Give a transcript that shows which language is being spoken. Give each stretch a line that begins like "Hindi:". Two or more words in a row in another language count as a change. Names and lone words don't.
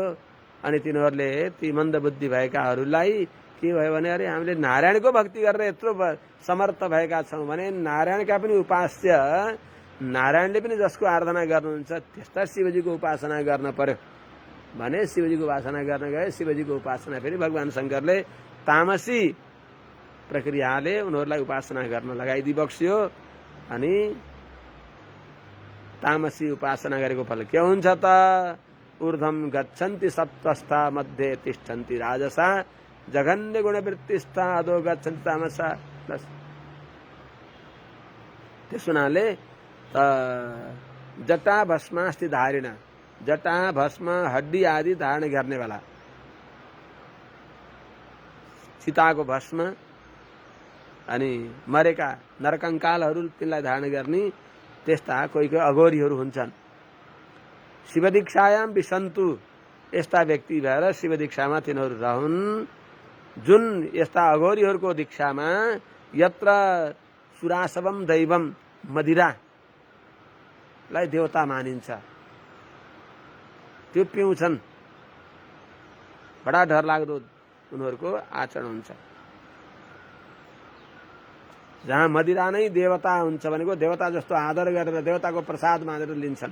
Nepali: अनि तिनीहरूले, ती मन्दबुद्धि भएकाहरूलाई के भयो भने, अरे हामीले नारायणको भक्ति गरेर यत्रो समर्थ भएका छौँ भने नारायणका पनि उपास्य, नारायणले पनि जसको आराधना गर्नुहुन्छ त्यस्ता शिवजीको उपासना गर्न पर्यो भने शिवजीको उपासना गर्न गए। शिवजीको उपासना फेरि भगवान शंकरले तामसी प्रक्रियाले उनीहरूलाई उपासना गर्न लगाइदिई बक्सियो। अनि तामसी उपासना गरेको फल के हुन्छ त,
Sanskrit: ऊर्ध्वम गच्छन्ति सत्त्वस्था मध्ये तिष्ठन्ति राजसा जघन्य गुणवृत्तिस्था अधो गच्छन्ति तामसा।
Nepali: त्यस हुनाले
Sanskrit: जटा भस्मास्ति धारिण,
Nepali: जटा भस्म हड्डी आदि धारण गर्नेवाला, चिताको भस्म अनि मरेका नरकङ्कालहरू तिनलाई धारण गर्ने त्यस्ता कोही कोही अघोरीहरू हुन्छन्।
Sanskrit: शिव दीक्षायाम विसन्तु,
Nepali: यस्ता व्यक्ति भएर शिव दीक्षामा तिनीहरू रहन्। जुन यस्ता अघोरीहरूको दीक्षामा
Sanskrit: यत्र सुरासवम दैवम,
Nepali: मदिरालाई देवता मानिन्छ, त्यो पिउँछन्। बडा डरलाग्दो उनीहरूको आचरण हुन्छ। जहाँ मदिरा नै देवता हुन्छ भनेको देवता जस्तो आदर गरेर देवताको प्रसाद मानेर लिन्छन्।